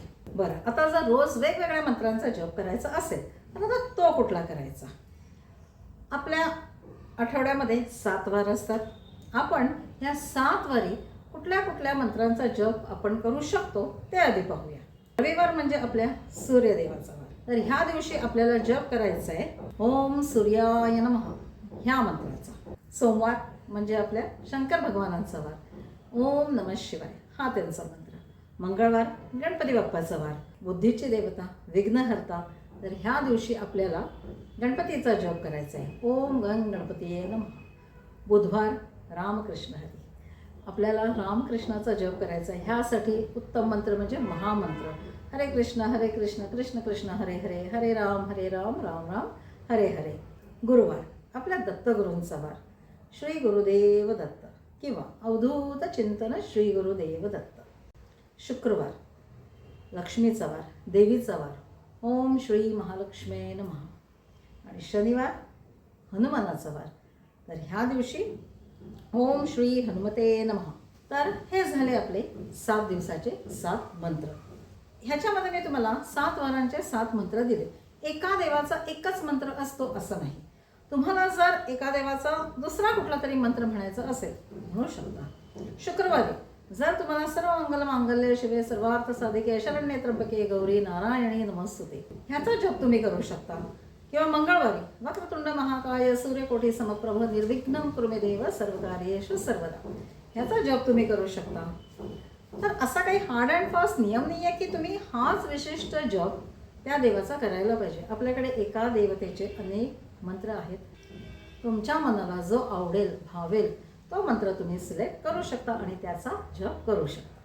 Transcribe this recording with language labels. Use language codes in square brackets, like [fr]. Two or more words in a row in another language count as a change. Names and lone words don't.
[mr] बरं, आता जर रोज वेगवेगळ्या मंत्रांचा जप करायचा असेल तर आता तो कुठला करायचा. आपल्या आठवड्यामध्ये 7 वार असतात. आपण ह्या 7 वारी कुठल्या कुठल्या मंत्रांचा जप आपण करू शकतो ते आधी पाहूया. रविवार म्हणजे आपल्या सूर्यदेवाचा वार. तर ह्या दिवशी आपल्याला जप करायचा आहे [sa] ओम सूर्याय नमः [mr] ह्या मंत्राचा. सोमवार म्हणजे आपल्या शंकर भगवानांचा वार, [sa] ओम नमः शिवाय [mr] हा त्यांचा मंत्र. मंगळवार गणपती बाप्पाचा वार, बुद्धीची देवता, विघ्नहर्ता. तर ह्या दिवशी आपल्याला गणपतीचा जप करायचा आहे, [sa] ओम गण गणपतीये नमः. [mr] बुधवार रामकृष्ण हरी, आपल्याला रामकृष्णाचा जप करायचा आहे. ह्यासाठी उत्तम मंत्र म्हणजे महामंत्र, [sa] हरे कृष्ण कृष्ण कृष्ण हरे हरे, हरे राम राम राम हरे हरे. [mr] गुरुवार आपल्या दत्तगुरूंचा वार, श्री गुरुदेव दत्त किंवा अवधूत चिंतन श्री गुरुदेव दत्त. शुक्रवार लक्ष्मीचा वार, देवीचा वार, [sa] ओम श्री महालक्ष्मी नमः. [mr] आणि शनिवार हनुमानाचा वार. तर ह्या दिवशी [sa] ओम श्री हनुमते नमः. [mr] तर हे झाले आपले 7 दिवसाचे 7 मंत्र. ह्याच्यामध्ये मी तुम्हाला 7 वारांचे 7 मंत्र दिले. एका देवाचा एकच मंत्र असतो असं नाही. तुम्हाला जर एका देवाचा दुसरा कुठला तरी मंत्र म्हणायचा असेल म्हणू शकता. शुक्रवारी जर तुम्हाला [sa] सर्व मंगल मांगल्य शिवे सर्वार्थ साधिके शरण्ये त्र्यंबके गौरी नारायणी नमस्तुते [mr] ह्याचा जप तुम्ही करू शकता. किंवा मंगळवारी [sa] वक्रतुंड महाकाय सूर्यकोटी समप्रभ निर्विघ्नं कुरु मे देव सर्वकार्येषु सर्वदा [mr] ह्याचा जप तुम्ही करू शकता. तर असा काही [en] hard and fast [mr] नियम नाही आहे की तुम्ही हाच विशिष्ट जप त्या देवाचा करायला पाहिजे. आपल्याकडे एका देवतेचे अनेक मंत्र आहेत. तुमच्या मनाला जो आवडेल भावेल तो मंत्र तुम्ही सिलेक्ट करू शकता आणि त्याचा जप करू शकता.